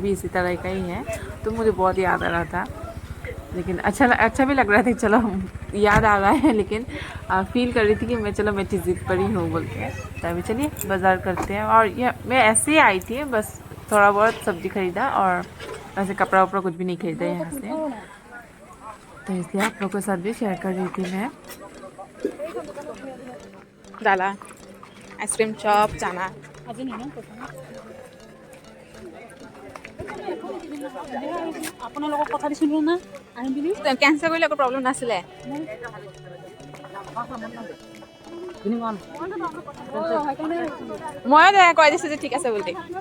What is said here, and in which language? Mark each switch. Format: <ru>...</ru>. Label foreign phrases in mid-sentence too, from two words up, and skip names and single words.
<hi>भी इसी तरह का ही है तो मुझे बहुत याद आ रहा था लेकिन अच्छा भी लग रहा था चलो याद आ रहा है लेकिन फील कर रही थी कि मैं टिजिट पर ही हूँ बोल के तो अभी चलिए बाज़ार करते हैं और ये मैं ऐसे ही आई थी बस थोड़ा बहुत सब्ज़ी खरीदा और वैसे कपड़ा वपड़ा कुछ भी नहीं खरीदा यहाँ से तो इसलिए आप लोगों के साथ भी शेयर कर रही थी मैं डाला आइसक्रीम चॉप चाना</hi> <as>আজি নিনা আপোনালোকক কথা দিছিলোঁ না আহিম বুলি কেঞ্চেল কৰিলে একো প্ৰব্লেম নাছিলে ময়ো কৈ দিছোঁ যে ঠিক আছে বুলি</as>